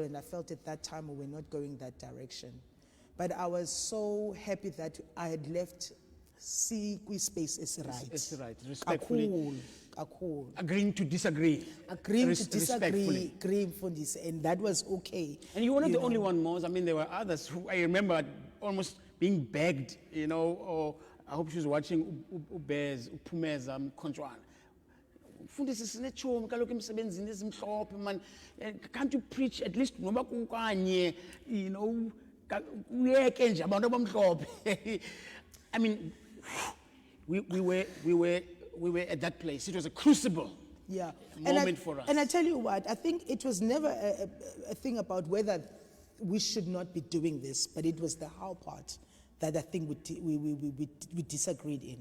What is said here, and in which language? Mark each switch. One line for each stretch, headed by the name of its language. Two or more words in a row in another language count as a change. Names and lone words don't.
English: And I felt at that time we were not going that direction. But I was so happy that I had left space is right. It's right. Respectfully. Cool. Agreeing to disagree. Agreeing to disagree, agreeing for this, and that was okay. And you were not the only one, Moza. I mean, there were others who I remember almost being begged, or I hope she was watching Ubez, Upumeza, Mkonjwana. Mfundisi sinechomi kaloku emsebenzini ezimhlophe man. Can't you preach at least
Xhosa: noba kukanye, uyeke nje abantu abamhlophe.
English: I mean, we were at that place. It was a crucible moment for us. And I tell you what, I think it was never a thing about whether we should not be doing this, but it was the how part that I think we disagreed in.